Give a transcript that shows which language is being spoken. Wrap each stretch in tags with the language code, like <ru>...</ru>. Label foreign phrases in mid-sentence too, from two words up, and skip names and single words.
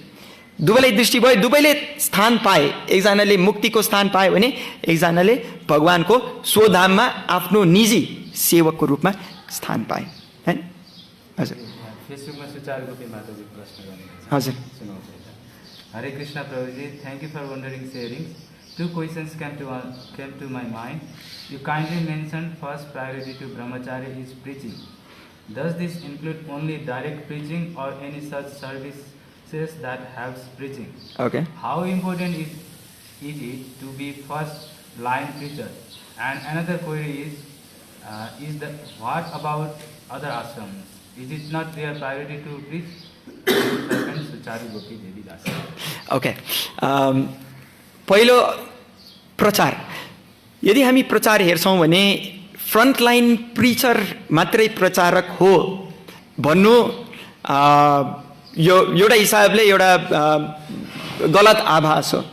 <ne>दुवैलाई दृष्टि भयो, दुवैले स्थान पाए। एकजनाले मुक्तिको स्थान पाए भने एकजनाले भगवानको स्वधाममा आफ्नो निजी सेवकको रूपमा स्थान पाए हैन। हजुर फेसबुकमा सुचार गोपी माताजी प्रश्न गर्नुहुन्छ। हजुर सुनाउँछु। हरे कृष्ण प्रभुजी,</ne> <en>thank you for wondering sharing. Two questions came to my mind. You kindly mentioned first priority to brahmacharya is preaching. Does this include only direct preaching or any such services that helps preaching? Okay. How important is it to be first line preacher? And another query is that what about other ashrams? Is it not their priority to preach? Okay.</en> <ne>पहिलो प्रचार, यदि हामी प्रचार हेर्छौँ भने</ne> <en>frontline preacher</en> <ne>मात्रै प्रचारक हो भन्नु यो एउटा हिसाबले एउटा गलत आभास हो।</ne>